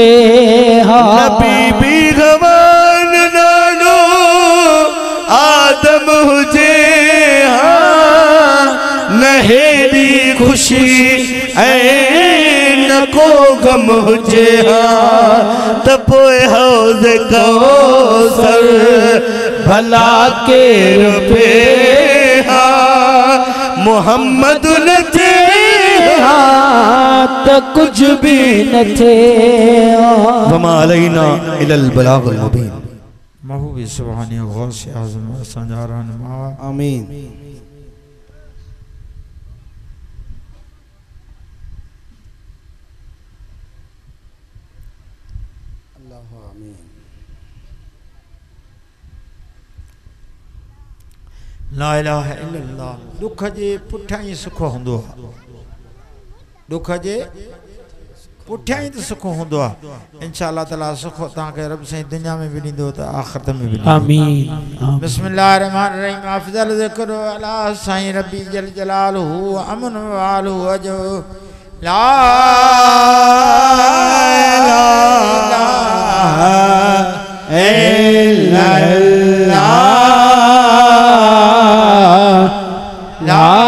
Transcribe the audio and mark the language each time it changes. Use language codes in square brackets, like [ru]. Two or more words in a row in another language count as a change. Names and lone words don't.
[sd] नबी भी गवान नालो आदम हुजे न हेड़ी खुशी ऐं न को गम हुजे त पोइ हौज़ कौसर भला केर पे मोहम्मद न थे त कुछ भी न थे [ar] وما علينا إلا البلاغ المبين. [sd] महबूब सुभानी गौस आज़म असांजा रहनुमा आमीन। [ar] لا إله إلا الله [sd] दुख जे पुठियां ई सुख हूंदो आहे दुख जे पुठियां ई त सुख हूंदो आहे [ar] إن شاء الله تعالى [sd] सुख तव्हांखे रब साईं दुनिया में बि ॾींदो त आख़िरत में बि आमीन। [ar] بسم الله الرحمن الرحيم أفضل ذكر على साईं ربي جل جلاله أمن واله أجو لا إله إلا الله لا